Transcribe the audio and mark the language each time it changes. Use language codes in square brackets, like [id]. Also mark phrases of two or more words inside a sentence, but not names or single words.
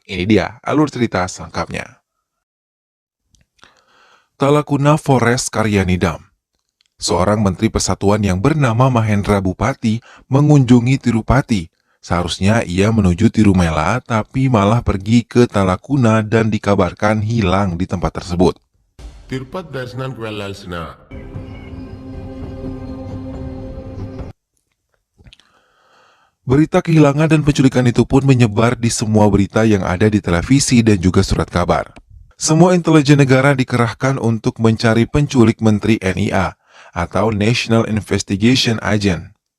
[id] Ini dia alur cerita selengkapnya. Talakuna Forest Karyanidam. Seorang Menteri Persatuan yang bernama Mahendra Bupati mengunjungi Tirupati. Seharusnya ia menuju Tirumela, tapi malah pergi ke Talakuna dan dikabarkan hilang di tempat tersebut. [te] తిరుపతి దర్శనానికి వెళ్ళాల్సిన [id] Berita kehilangan dan penculikan itu pun menyebar di semua berita yang ada di televisi dan juga surat kabar. Semua intelijen negara dikerahkan untuk mencari penculik Menteri NIA atau National Investigation Agent.